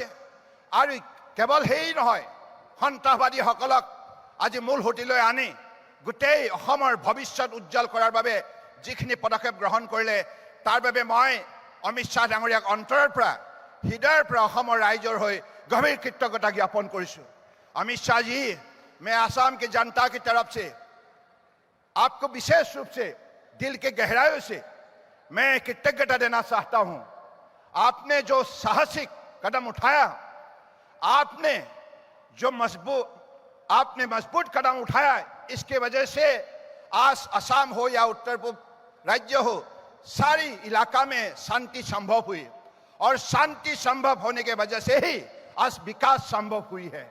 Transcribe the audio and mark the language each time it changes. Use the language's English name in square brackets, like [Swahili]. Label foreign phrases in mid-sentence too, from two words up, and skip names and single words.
[Assamese] আৰু কেৱল সেই নহয়, সন্ত্ৰাসবাদীসকলক আজি মূল সুঁতিলৈ আনি গোটেই অসমৰ ভৱিষ্যত উজ্জ্বল কৰাৰ বাবে যিখিনি পদক্ষেপ গ্ৰহণ কৰিলে তাৰ বাবে মই অমিত শ্বাহ ডাঙৰীয়াক অন্তৰৰ পৰা হৃদয়ৰ পৰা অসমৰ ৰাইজৰ হৈ গভীৰ কৃতজ্ঞতা জ্ঞাপন কৰিছোঁ। [Hindi] अमित शाह जी, मैं आसाम की जनता की तरफ से आपको विशेष रूप से दिल के गहराइयों से मैं कृतज्ञता देना चाहता हूं। आपने जो साहसिक कदम उठाया, आपने जो मजबूत कदम उठाया, इसके वजह से आज असम हो या उत्तर पूर्व राज्य हो, सारी इलाका में शांति संभव हुई और शांति संभव होने के वजह से ही आज विकास संभव हुई है।